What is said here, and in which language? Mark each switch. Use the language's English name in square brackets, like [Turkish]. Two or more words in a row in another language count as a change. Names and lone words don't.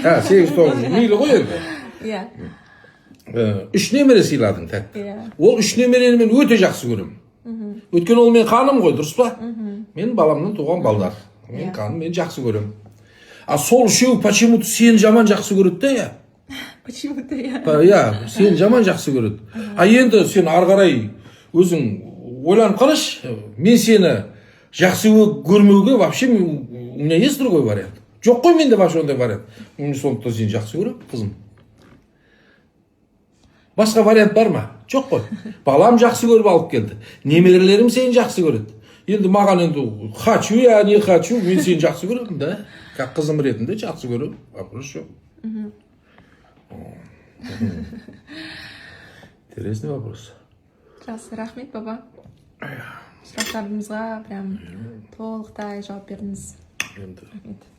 [Kazakh] 8-9 жыл. Мейлі ғой енді. Иә. 3 немере сыйладың тәтті. Иә. Ол 3 немерені мен өте жақсы көрем. Өйткені ол мен қаным ғой, дұрыс па? Мен баламнан туған балдар. Мен қаным, мен жақсы көрем. А сол үшеу почему-то сені жаман жақсы көреді да, я. Почему-то, иә. Иә, сені жаман жақсы көреді. А енді сен ары қарай өзің ойланып қарашы. Мен сені жақсы көрмеуге [Russian] вообще у меня есть другой вариант. [Kazakh] Жоқ қой менде вообще ондай вариант. Мен сондықтан сені жақсы көрем, қызым. Басқа вариант бар ма? Жоқ қой. Балам жақсы көріп алып келді. Немерелерім сені жақсы көреді. Енді маған енді [Russian] хочу я, не хочу, [Kazakh] мен сені жақсы көремін, да? Как қызым ретінде жақсы көремін. [Russian] Вопрос жоқ. Интересный вопрос. [Kazakh] Жақсы, рахмет, баба. Сұрақтарымызға прям толықтай жауап бердіңіз.